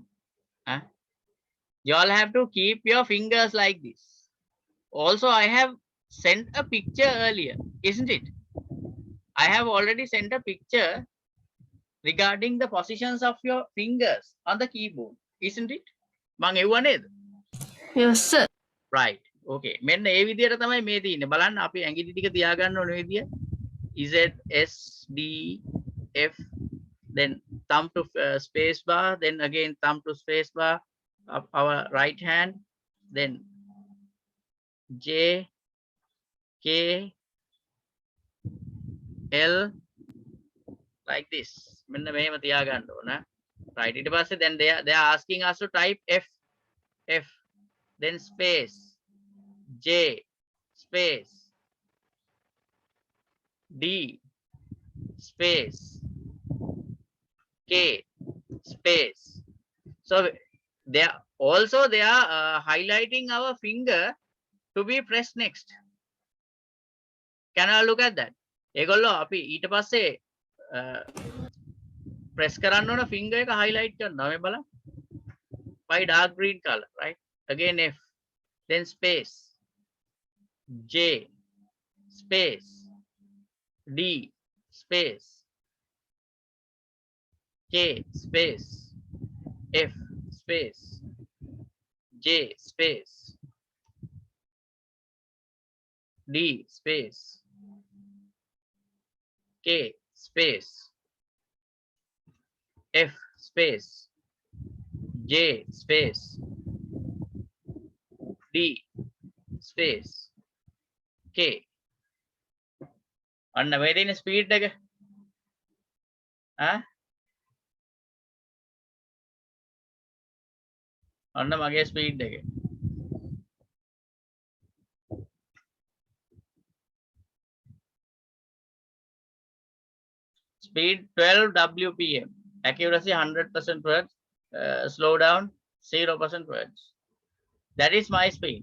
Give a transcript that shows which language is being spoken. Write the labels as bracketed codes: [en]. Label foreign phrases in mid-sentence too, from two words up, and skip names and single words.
[en] You all have to keep your fingers like this. Also, I have sent a picture earlier, isn't it? I have already sent a picture regarding the positions of your fingers on the keyboard, isn't it? [si] මං එව්වා නේද? [en] Yes, sir. Right. Okay. [si] මෙන්න ඒ විදිහට තමයි මේ තියෙන්නේ. බලන්න අපි ඇඟිලි ටික තියාගන්න ඕන විදිය. [en] Z S D F, then thumb to space bar, then again thumb to space bar of our right hand, then J K L like this. [si] මෙන්න මෙහෙම තියාගන්න ඕන. Right. ඊට පස්සේ [en] then they are asking us to type F, then space, J, space, D, space, K, space. So they are also highlighting our finger to be pressed next. Can I look at that? [si] ඒගොල්ලෝ අපි ඊට පස්සේ press කරන්න ඕන finger එක highlight කරනවා. මේ බලන්න. [en] By dark green color, right? Again F, then space, J, space, D, space, K, space, F, space, J, space, D, space, K, space, F, space, J, space, D, space, K. [si] අන්න මේ තියෙන ස්පීඩ් එක. ඔන්න මගේ ස්පීඩ් එක. [en] Speed 12 WPM. Accuracy 100% words. Slow down 0% words. That is my speed.